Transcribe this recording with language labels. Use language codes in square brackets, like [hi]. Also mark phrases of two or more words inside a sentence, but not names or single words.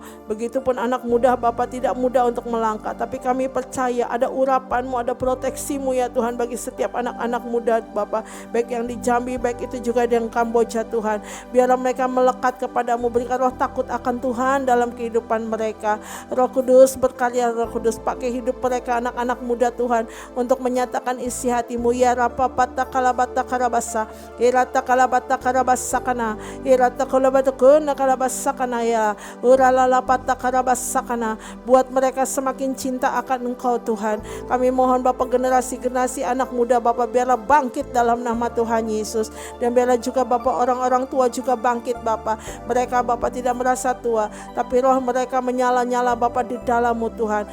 [id] Begitupun anak muda Bapa, tidak mudah untuk melangkah. Tapi kami percaya ada urapan-Mu, ada proteksi-Mu ya Tuhan, bagi setiap anak-anak muda Bapa, baik yang di Jambi, baik itu juga yang Kamboja Tuhan. Biarlah mereka melekat kepadamu, berikan roh takut akan Tuhan dalam kehidupan mereka. Roh Kudus, berkarya Roh Kudus, pakai hidup mereka anak-anak muda Tuhan, untuk menyatakan isi hati-Mu. Ya Rapa Pata Kalabata Karabasa, Irata Kalabata Karabasa Kana, Irata Kalabata Kuna Karabasa Kana ya, Uralala Pata Karabasa Kana. Buat mereka semakin cinta akan Engkau Tuhan. Kami mohon Bapa, generasi-generasi anak muda Bapa, biarlah bangkit dalam nama Tuhan Yesus. Dan biarlah juga Bapa orang-orang tua juga bangkit Bapa. Mereka Bapa tidak merasa tua, tapi roh mereka menyala-nyala Bapa di dalam-Mu Tuhan.